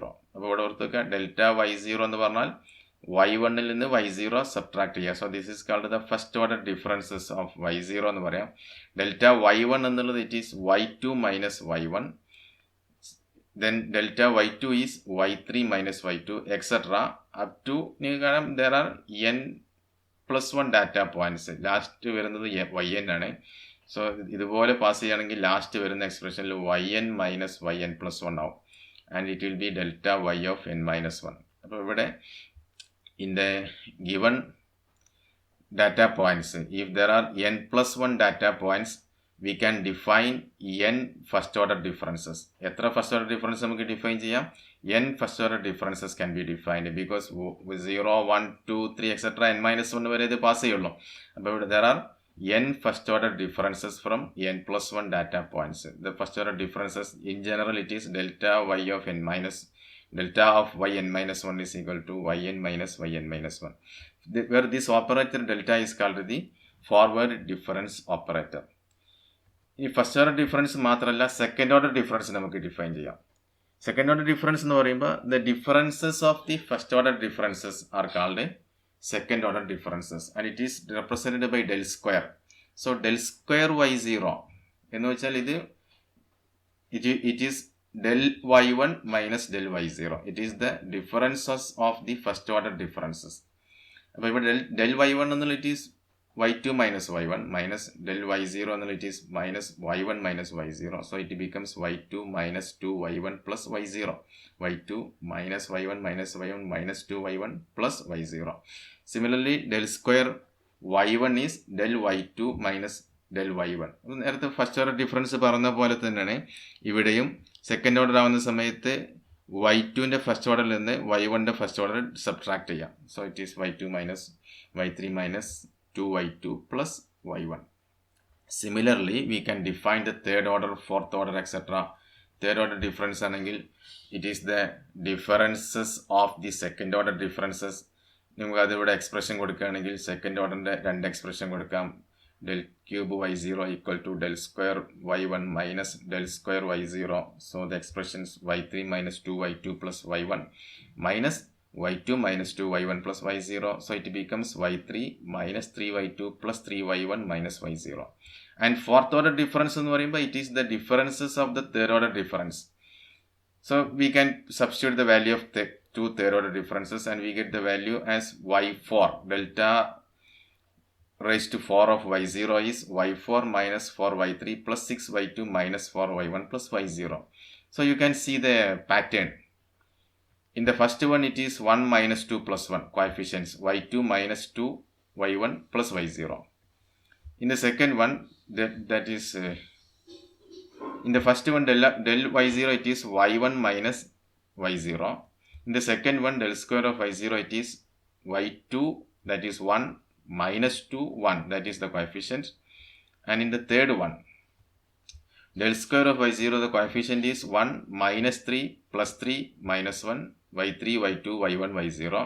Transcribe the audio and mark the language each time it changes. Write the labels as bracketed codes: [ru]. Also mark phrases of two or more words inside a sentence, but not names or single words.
[ml] അപ്പോൾ ഇവിടെ ഓർത്തുക, ഡെൽറ്റ y0 എന്ന് പറഞ്ഞാൽ y1ൽ നിന്ന് y0 സബ്ട്രാക്ട് ചെയ്യുക. [en] so this is called the first order differences of y0 [ml] എന്ന് പറയാം. [en] delta y1 എന്നുള്ളത് it is y2 minus y1. Then delta y2 is y3 minus y2, etc. up to there are n+1 data points. [ml] ലാസ്റ്റ് വരുന്നത് yn ആണ്. സോ ഇതുപോലെ പാസ് ചെയ്യുകയാണെങ്കിൽ ലാസ്റ്റ് വരുന്ന എക്സ്പ്രഷനിൽ [en] yn minus yn+1 [ml] ആവും, [en] and it will be delta y of n-1. [ml] അപ്പോൾ ഇവിടെ [en] in the given data points, if there are n+1 data points, we can define n first order differences. എത്ര first order difference [ml] നമുക്ക് ഡിഫൈൻ ചെയ്യാം? [en] n first order differences can be defined, because 0, 1, 2, 3 etcetera n-1 [ml] വരെ ഇത് പാസ് ചെയ്യുള്ളൂ. അപ്പോൾ ഇവിടെ [en] there are n first order differences from n+1 data points. The first order differences in general it is delta y of delta of yn-1 is equal to yn minus yn-1, where this operator delta is called the forward difference operator. [ml] ഈ [en] first order difference [ml] മാത്രമല്ല [en] second order difference [ml] നമുക്ക് ഡിഫൈൻ ചെയ്യാം. [en] second order difference [ml] എന്ന് പറയുമ്പോൾ [en] the differences of the first order differences are called second order differences and it is represented by del square. so del square y0 [ml] എന്ന് വെച്ചാൽ ഇത് [en] it is del y1 minus del y0. It is the differences of the first order differences. [ml] അപ്പോൾ ഇവിടെ [en] del y1 എന്നുള്ള it is y2 minus y1 minus del y0 എന്നുള്ള it is minus y1 minus y0. So it becomes y2 minus 2y1 plus y0. y2 minus y1 minus y1 minus 2y1 plus y0. Similarly, del square y1 is del y2 minus del y1. [ml] നേരത്തെ [en] first order difference [ml] പറഞ്ഞ പോലെ തന്നെയാണ് ഇവിടെയും [en] second order [ml] ആവുന്ന സമയത്ത് y2ൻ്റെ ഫസ്റ്റ് ഓർഡറിൽ നിന്ന് y1ൻ്റെ [en] first order [ml] സബ്ട്രാക്ട് ചെയ്യാം. [en] so it is y2 minus y3 minus 2y2 plus y1. similarly we can define the third order, fourth order etcetera. third order difference ആണെങ്കിൽ it is the differences of the second order differences. [ml] നമുക്ക് അതിവിടെ എക്സ്പ്രഷൻ കൊടുക്കുകയാണെങ്കിൽ സെക്കൻഡ് ഓർഡറിൻ്റെ രണ്ട് എക്സ്പ്രഷൻ കൊടുക്കാം. [en] del cube y0 equal to del square y1 minus del square y0. So the expressions y3 minus 2y2 plus y1 minus y2 minus 2y1 plus y0. So it becomes y3 minus 3y2 plus 3y1 minus y0. And fourth order difference [ml] എന്ന് പറയുമ്പോൾ [en] it is the differences of the third order difference. So we can substitute the value of the two third order differences and we get the value as y4. Delta raised to 4 of y0 is y4 minus 4y3 plus 6y2 minus 4y1 plus y0. So you can see the pattern. In the first one it is 1 minus 2 plus 1 coefficients, y2 minus 2 y1 plus y0. In the second one that is in the first one del y0 it is y1 minus y0. In the second one del square of y0 it is y2 that is 1 minus 2 1 that is the coefficient. And in the third one del square of y0 the coefficient is 1 minus 3 plus 3 minus 1 y3 y2 y1 y0.